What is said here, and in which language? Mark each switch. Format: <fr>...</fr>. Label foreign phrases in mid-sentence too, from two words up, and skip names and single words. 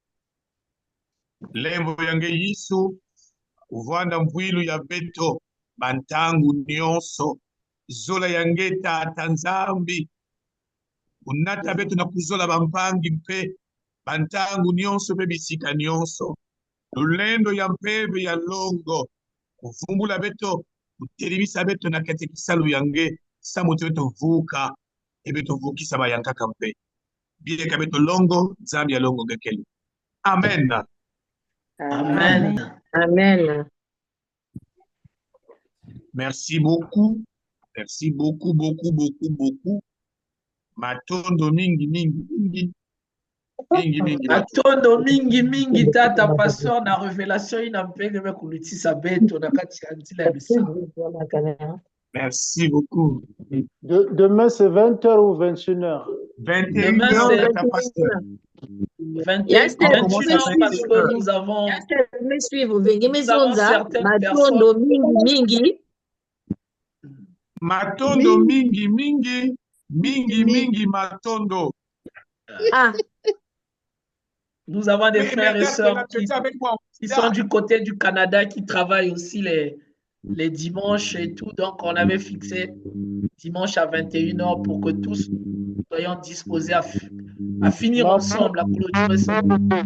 <ktu>Lembo yange Yesu, uvanda mvwilu ya beto, bantangu nyonso, zola yange tata nzambi, unata beto na kuzola bampangi mpe, bantangu nyonso pe bisika nyonso, lulendo ya mpeve ya longo, kuvumbula beto, kutelibisa beto na katekisalu yange, samuti beto vuka, e beto vukisa bayankaka mpe. Bieka beto longo, nzambi ya longo ngekeli. Amen. Amen. Amen.</ktu> <fr>Merci beaucoup. Merci beaucoup, beaucoup, beaucoup, beaucoup.</fr> <ktu>Matondo mingi, mingi, mingi. Mingi, mingi. Matondo mingi mingi tata pastor na révélation ina mpenge me kulitisa beto na kati ya nzila ya bisa.</ktu> <fr>Merci beaucoup. Demain, c'est 20h ou 21h? 21h, ta pasteur. 21h parce que nous avons certaines personnes.</fr> <ktu>Matondo mingi, mingi, mingi, mingi, matondo. Ah.</ktu> <fr>Nous avons des frères et sœurs tu étais avec moi. qui sont du côté du Canada, qui travaillent aussi les dimanches et tout. Donc, on avait fixé dimanche à 21h pour que tous soyons disposés à finir ensemble, à clôturer ce mois.</fr>